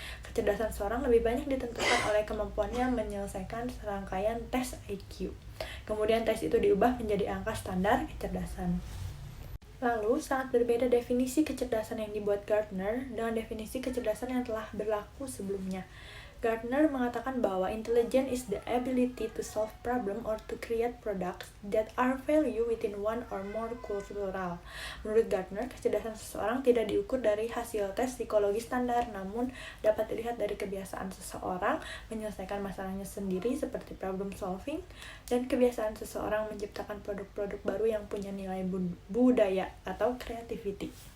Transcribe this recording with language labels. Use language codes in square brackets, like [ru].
[id] Kecerdasan seorang lebih banyak ditentukan oleh kemampuannya menyelesaikan serangkaian tes IQ. Kemudian tes itu diubah menjadi angka standar kecerdasan. Lalu, sangat berbeda definisi kecerdasan yang dibuat Gardner dengan definisi kecerdasan yang telah berlaku sebelumnya. Gardner mengatakan bahwa [en] intelligence is the ability to solve problem or to create products that are value within one or more cultural. [id] Menurut Gardner, kecerdasan seseorang tidak diukur dari hasil tes psikologi standar, namun dapat dilihat dari kebiasaan seseorang menyelesaikan masalahnya sendiri seperti problem solving, dan kebiasaan seseorang menciptakan produk-produk baru yang punya nilai budaya atau creativity.